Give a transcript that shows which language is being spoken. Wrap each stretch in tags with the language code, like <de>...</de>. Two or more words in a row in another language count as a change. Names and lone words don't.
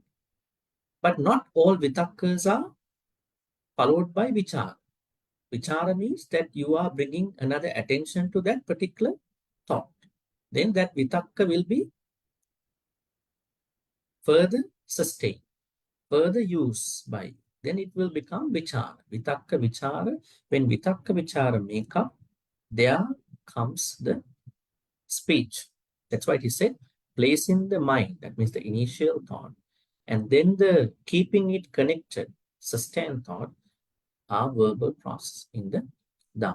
<en>But not all vitakkas are followed by vichara. Vichara means that you are bringing another attention to that particular thought. Then that vitakka will be further sustained, further used by, then it will become vichara.</en> <pi>Vitakka, vichara.</pi> <en>When</en> <pi>vitakka, vichara</pi> <en>make up, there comes the speech. That's why he said, place in the mind, that means the initial thought, and then the keeping it connected, sustained thought, are verbal process in the Dhamma.</en>